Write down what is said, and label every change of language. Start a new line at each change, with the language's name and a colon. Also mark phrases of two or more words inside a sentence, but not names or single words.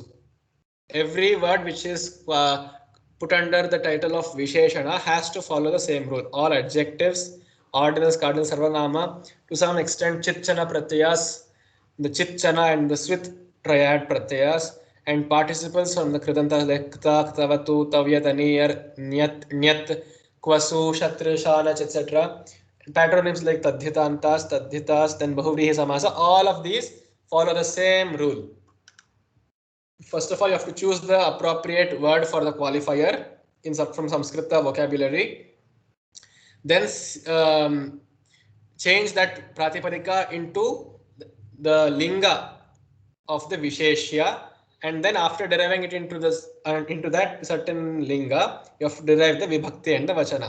English: Every word which is put under the title of Visheshana has to follow the same rule. All adjectives, ordinals, cardinals, sarvanama, to some extent
Sanskrit: Chitchana Pratyas,
English: the Chitchana and the Swit triad Pratyas, and participles from the Kridanta like Kta, Ktavatu, Tavyat, Aniyar, Nyat, Nyat, Kwasu, Shatri, Shanach, etc. Patronyms like Tadhitas, then
Sanskrit: Bahuvrihi Samasa,
English: all of these follow the same rule. First of all, you have to choose the appropriate word for the qualifier from Sanskrita vocabulary. Then change that Pratipadika into the linga of the Visheshya, and then after deriving it into that certain linga, you have to derive the Vibhakti and the Vachana.